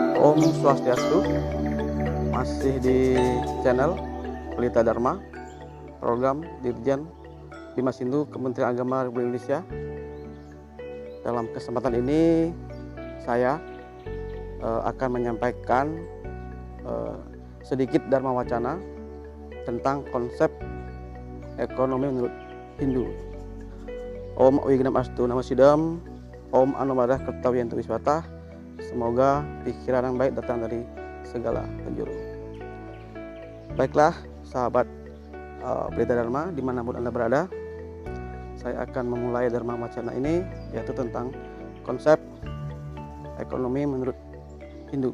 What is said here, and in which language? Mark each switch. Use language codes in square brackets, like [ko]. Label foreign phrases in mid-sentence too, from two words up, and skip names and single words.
[sa] Om Swastiastu, [id] masih di channel Pelita Dharma, program Dirjen Bimas Hindu Kementerian Agama Republik Indonesia. Dalam kesempatan ini saya akan menyampaikan sedikit Dharma Wacana tentang konsep ekonomi menurut Hindu. [sa] Om Wignam Astu Nama Sidam, Om Anumadah Kertawiyantu Wiswata. [id] Semoga pikiran yang baik datang dari segala penjuru. Baiklah sahabat Pelita Dharma dimanapun Anda berada, saya akan memulai Dharma Wacana ini, yaitu tentang konsep ekonomi menurut Hindu.